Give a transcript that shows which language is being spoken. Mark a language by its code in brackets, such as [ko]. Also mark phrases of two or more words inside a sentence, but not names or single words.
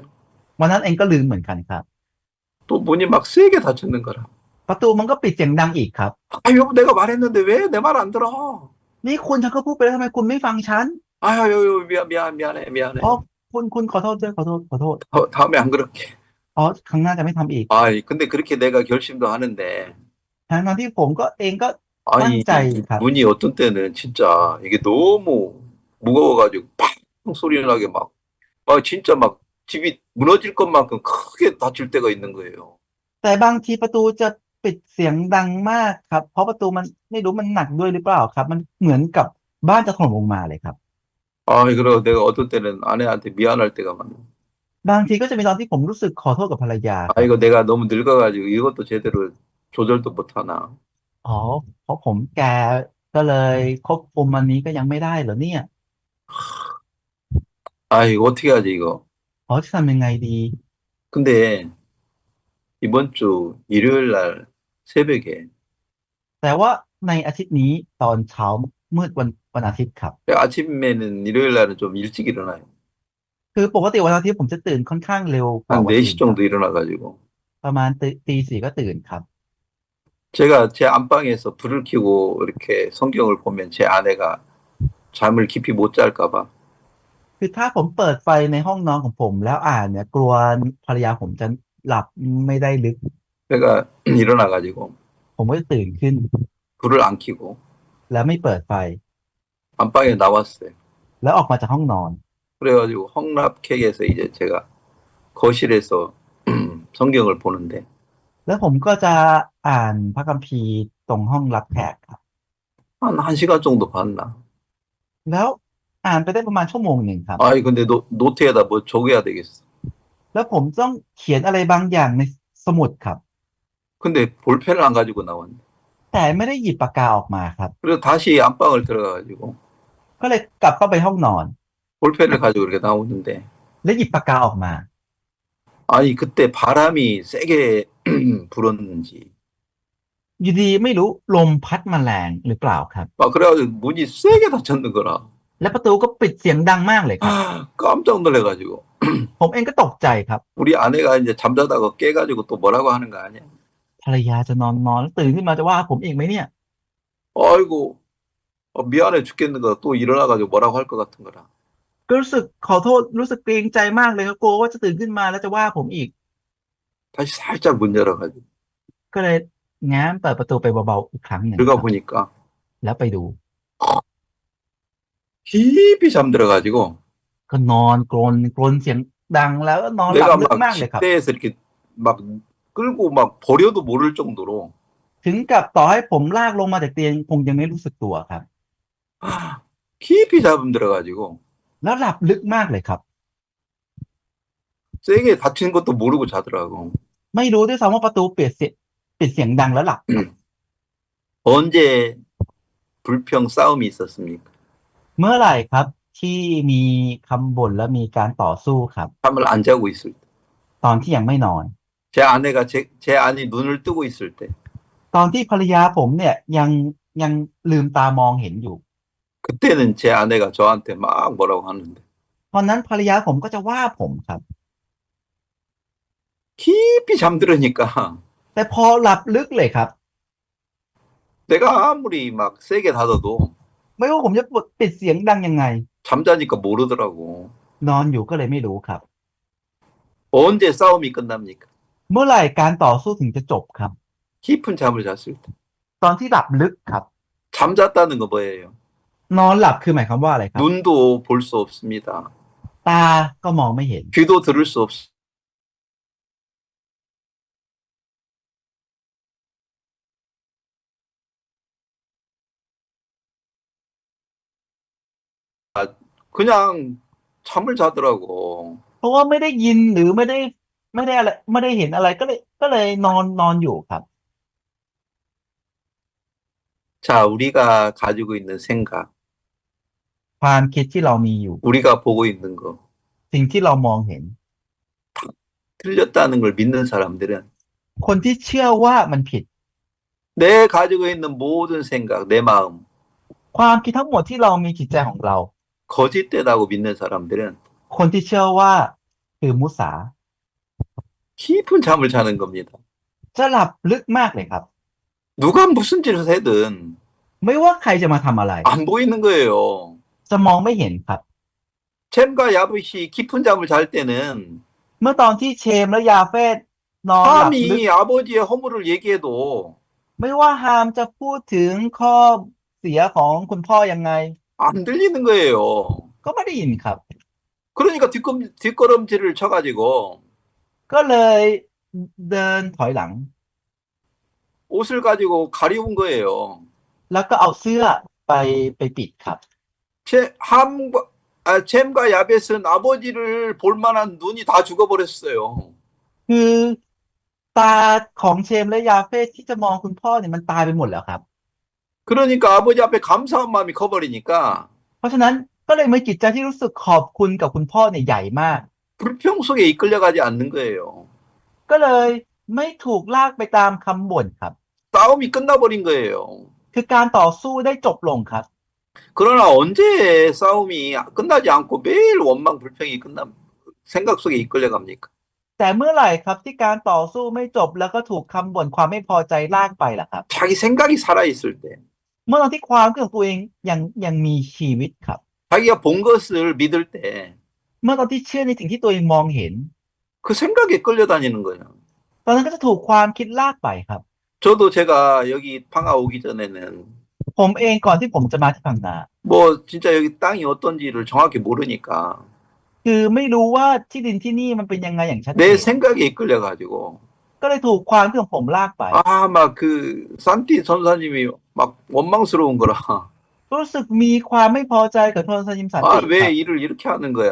[th] วันนั้นเองก็ลืมเหมือนกันครับ [ko] 또 문이 막 세게 닫혔는 거라. [th] ประตูมันก็ปิดเสียงดังอีกครับ [ko] 아, 여보 내가 말했는데 왜 내 말 안 들어? [th] นี่คุณฉันก็พูดไปแล้วทำไมคุณไม่ฟังฉัน [ko] 아유, 미안해. [th] อ๋อคุณขอโทษด้วยขอโทษ [ko] 다음에 안 그럴게. [th] อ๋อครั้งหน้าจะไม่ทำอีก [ko] 아, 근데 그렇게 내가 결심도 하는데 [th] ทั้งที่ผมก็เองก็ ตั้ง [ko] 아니 [th] ใจครับ [ko] 문이 어떤 때는 진짜 이게 너무 무거워가지고 팡 소리 나게 막 진짜 막 집이 무너질 것만큼 크게 다칠 때가 있는 거예요. [th] แต่บางทีประตูจะปิดเสียงดังมากครับ เพราะประตูมันไม่รู้มันหนักด้วยหรือเปล่าครับ มันเหมือนกับบ้านจะถล่มลงมาเลยครับ [ko] 아, 그리고 내가 어떤 때는 아내한테 미안할 때가 많아. [th] บางทีก็จะมีตอนที่ผมรู้สึกขอโทษกับภรรยาค [ko] 아, [th] รับ [ko] 이거 내가 너무 늙어가지고 이것도 제대로 조절도 못하나. [th] อ๋อเพราะผมแก่ก็เลยควบคุมอันนี้ก็ยังไม่ได้เหรอเนี่ย [ko] 아, 이거 어떻게 하지 이거. [th] อ๋อจะทำยังไงดี [ko] 근데 이번 주 일요일 날 새벽에 [th] แต่ว่าในอาทิตย์นี้ตอนเช้ามืดวันอาทิตย์ครับ [ko] 아침에는 일요일 날은 좀 일찍 일어나요. [th] คือปกติวันอาทิตย์ผมจะตื่นค่อนข้างเร็วกว่า [ko] 한 [th] วันอื่น [ko] 4시 [th] ครับ [ko] 정도 일어나가지고 [th] ประมาณตีสี่ก็ตื่นครับ [ko] 제가 제 안방에서 불을 켜고 이렇게 성경을 보면 제 아내가 잠을 깊이 못 잘까 봐. [th] คือถ้าผมเปิดไฟในห้องนอนของผมแล้วอ่านเนี่ยกลัวภรรยาผมจะหลับไม่ได้ลึก [ko] 제가 일어나가지고 [th] ผมก็จะตื่นขึ้น [ko] 불을 안 켜고 [th] แล้วไม่เปิดไฟ [ko] 안방에 나왔어요. [th] แล้วออกมาจากห้องนอน [ko] 그래가지고 헝납객에서 이제 제가 거실에서 성경을 보는데 [th] แล้วผมก็จะอ่านพระคัมภีร์ตรงห้องรับแขกครับ [ko] 한 1시간 정도 봤나. [th] แล้วอ่านไปได้ประมาณชั่วโมงหนึ่งครับ [ko] 아이 근데 노트에다 뭐 적어야 되겠어. [th] แล้วผมต้องเขียนอะไรบางอย่างในสมุดครับ [ko] 근데 볼펜을 안 가지고 나왔네. [th] แต่ไม่ได้หยิบปากกาออกมาครับ [ko] 그래서 다시 안방을 들어가가지고 [th] ก็เลยกลับเข้าไปห้องนอน [ko] 볼펜을 가지고 이렇게 나오는데 [th] แล้วหยิบปากกาออกมา [ko] 아니 그때 바람이 세게 불었는지 [th] อยู่ดีไม่รู้ลมพัดมาแรงหรือเปล่าครับ [ko] 막 그래가지고 문이 세게 닫혔는 거라. [th] และประตูก็ปิดเสียงดังมากเลยครับ [ko] 깜짝 놀래가지고 [th] ผมเองก็ตกใจครับ [ko] 우리 아내가 이제 잠자다가 깨가지고 또 뭐라고 하는 거 아니야? [th] ภรรยาจะนอนแล้วตื่นขึ้นมาจะว่าผมอีกไหมเนี่ย [ko] 아이고 미안해 죽겠는 거 또 일어나가지고 뭐라고 할 것 같은 거라. [th] ก็รู้สึกขอโทษรู้สึกเกรงใจมากเลยครับกลัวว่าจะตื่นขึ้นมาแล้วจะว่าผมอีก [ko] 다시 살짝 문 열어가지고 [th] ก็เลยง้างเปิดประตูไปเบาๆอีกครั้งหนึ่ง [ko] 들어가 보니까 [th] แล้วไปดู [ko] 깊이 잠들어가지고 [th] ก็นอนกรนเสียงดังแล้วก็นอนหลับ [ko] 내가 [th] ลึก [ko] 막 [th] มากเลยครับ [ko] 침대에서 이렇게 막 끌고 막 버려도 모를 정도로 [th] ถึงกับต่อให้ผมลากลงมาจากเตียงคงยังไม่รู้สึกตัวครับ [ko] 깊이 잠들어가지고 [th] แล้วหลับลึกมากเลยครับ [ko] 세게 닫힌 것도 모르고 자더라고. [th] ไม่รู้ด้วยซ้ำว่าประตูปิดเสียงดังแล้วหลับครับ [ko] 언제 불평 싸움이 있었습니까? [th] เมื่อไหร่ครับที่มีคำบ่นและมีการต่อสู้ครับ [ko] 잠을 안 자고 있을 때. [th] ตอนที่ยังไม่นอน [ko] 제 아내가 제 아내 눈을 뜨고 있을 때. [th] ตอนที่ภรรยาผมเนี่ยยังลืมตามองเห็นอยู่ [ko] 그때는 제 아내가 저한테 막 뭐라고 하는데 [th] ตอนนั้นภรรยาผมก็จะว่าผมครับ [ko] 깊이 잠들으니까 [th] แต่พอหลับลึกเลยครับ [ko] 내가 아무리 막 세게 닫아도 [th] ไม่ว่าผมจะปิดเสียงดังยังไง [ko] 잠자니까 모르더라고. [th] นอนอยู่ก็เลยไม่รู้ครับ [ko] 언제 싸움이 끝납니까? [th] เมื่อไหร่การต่อสู้ถึงจะจบครับ [ko] 깊은 잠을 잤을 때. [th] ตอนที่หลับลึกครับ [ko] 잠잤다는 거 뭐예요? [th] นอนหลับคือหมายความว่าอะไรครับ [ko] 눈도 볼 수 없습니다. [th] ตาก็มองไม่เห็น [ko] 귀도 들을 수 없, 그냥 잠을 자더라고. [th] เพราะว่าไม่ได้ยินหรือไม่ได้อะไรไม่ได้เห็นอะไรก็เลยนอนอยู่ครับ [ko] 자, 우리가 가지고 있는 생각, [th] ความคิดที่เรามีอยู่ [ko] 우리가 보고 있는 거, [th] สิ่งที่เรามองเห็น [ko] 틀렸다는 걸 믿는 사람들은 [th] คนที่เชื่อว่ามันผิด [ko] 내 가지고 있는 모든 생각, 내 마음, [th] ความคิดทั้งหมดที่เรามีจิตใจของเรา [ko] 거짓되다고 믿는 사람들은 [th] คนที่เชื่อว่าคือมุสา [ko] 깊은 잠을 자는 겁니다. [th] จะหลับลึกมากเลยครับ [ko] 누가 무슨 짓을 해든 [th] ไม่ว่าใครจะมาทำอะไร [ko] 안 보이는 거예요. [th] จะมองไม่เห็นครับ [ko] 챔과 야벳이 깊은 잠을 잘 때는 [th] เมื่อตอนที่เชมและยาเฟตนอนหลับลึก [ko] 함이 아버지의 허물을 얘기해도 [th] ไม่ว่าฮามจะพูดถึงข้อเสียของคุณพ่อยังไง [ko] 안 들리는 거예요. [th] ก็ไม่ได้ยินครับ [ko] 그러니까 뒷걸음질을 쳐가지고 [th] ก็เลยเดินถอยหลัง [ko] 옷을 가지고 가리운 거예요. [th] แล้วก็เอาเสื้อไปปิดครับ [ko] 챔과 야벳은 아버지를 볼 만한 눈이 다 죽어버렸어요. [th] คือตาของเชมและยาเฟตที่จะมองคุณพ่อเนี่ยมันตายไปหมดแล้วครับ [ko] 그러니까 아버지 앞에 감사한 마음이 커버리니까 [th] เพราะฉะนั้นก็เลยมีจิตใจที่รู้สึกขอบคุณกับคุณพ่อเนี่ยใหญ่มาก [ko] 불평 속에 이끌려가지 않는 거예요. [th] ก็เลยไม่ถูกลากไปตามคำบ่นครับ [ko] 싸움이 끝나버린 거예요. [th] คือการต่อสู้ได้จบลงครับ [ko] 그러나 언제 싸움이 끝나지 않고 매일 원망 불평이 생각 속에 이끌려갑니까? [th] แต่เมื่อไหร่ครับที่การต่อสู้ไม่จบแล้วก็ถูกคำบ่นความไม่พอใจลากไปล่ะครับ [ko] 자기 생각이 살아있을 때, [th] เมื่อตอนที่ความคิดของตัวเองยังมีชีวิตครับ [ko] 자기가 본 것을 믿을 때, [th] เมื่อตอนที่เชื่อในสิ่งที่ตัวเองมองเห็น [ko] 그 생각에 끌려다니는 거예요. [th] ตอนนั้นก็จะถูกความคิดลากไปครับ [ko] 저도 제가 여기 방아 오기 전에는 [th] ผมเองก่อนที่ผมจะมาที่พังงา [ko] 뭐 진짜 여기 땅이 어떤지를 정확히 모르니까 [th] คือไม่รู้ว่าที่ดินที่นี่มันเป็นยังไงอย่างชัดเจ [ko] 내 [th] น [ko] 생각에 이끌려가지고 [th] ก็เลยถูกความคิดของผมลากไป [ko] 막 그 산티 선사님이 막 원망스러운 거라 [th] รู้สึกมีความไม่พอใจกับโทนสยิมสันติครับ [ko] 왜 일을 이렇게 하는 거야?